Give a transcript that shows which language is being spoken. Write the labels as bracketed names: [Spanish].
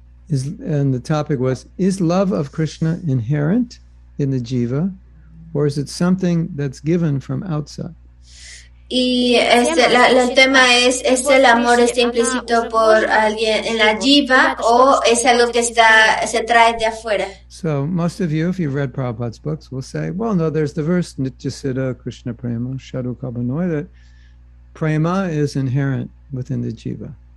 [English] And the topic was, is love of Krishna inherent in the jiva, or is it something that's given from outside? [Spanish] Y el tema es el amor está implícito por alguien en la jiva o es algo que se trae de afuera. [English] So most of you, if you've read Prabhupada's books, will say, well, no, there's the verse [Bangla] Nityasiddha Krishna Prema Shadu Kabanoy, [English] that prema is inherent within the jiva.